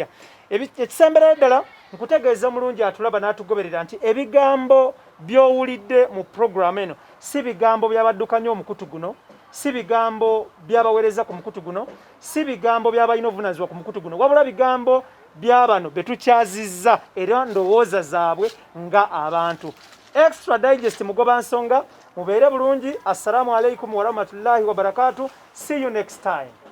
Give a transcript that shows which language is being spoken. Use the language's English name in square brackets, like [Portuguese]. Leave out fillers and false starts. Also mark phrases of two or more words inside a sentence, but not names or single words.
[Ganda] Ekisembera ddala nkutegeeza omulungi atulaba n'atugoberera nti ebigambo by'owulidde mu program eno si bigambo by'abaddukanya omukutu guno, si bigambo by'abaweereza ku mukutu guno, si bigambo by'abalina obuvunaanyizibwa ku mukutu guno, wabula bigambo by'abano betukyazizza era ndowooza zaabwe nga abantu. Extra Digest mugoba nsonga, mubeere bulungi. [Arabic] السلام عليكم ورحمة الله وبركاته. [English] See you next time.